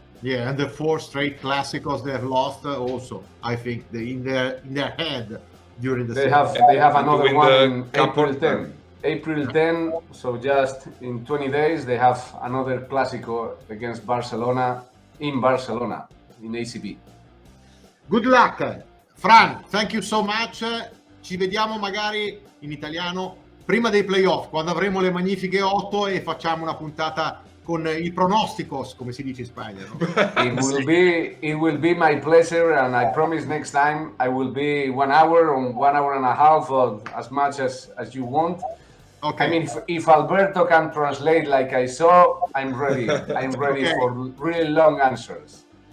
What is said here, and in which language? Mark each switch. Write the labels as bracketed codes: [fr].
[en] Yeah, and the 4 straight Clásicos they have lost also, I think, in their head during the season. They have another one in April 10. April 10, so just in 20 days, they have another Clásico against Barcelona in ACB. Good luck! Fran, thank you so much. [it] Ci vediamo magari in italiano prima dei playoff, quando avremo le magnifiche 8 e facciamo una puntata con il pronosticos, come si dice in Spagna. No? [en] It will be my pleasure, and I promise next time I will be 1 hour or 1 hour and a half, or as much as you want. Okay. I mean, if Alberto can translate like I saw, I'm ready. I'm ready for really long answers.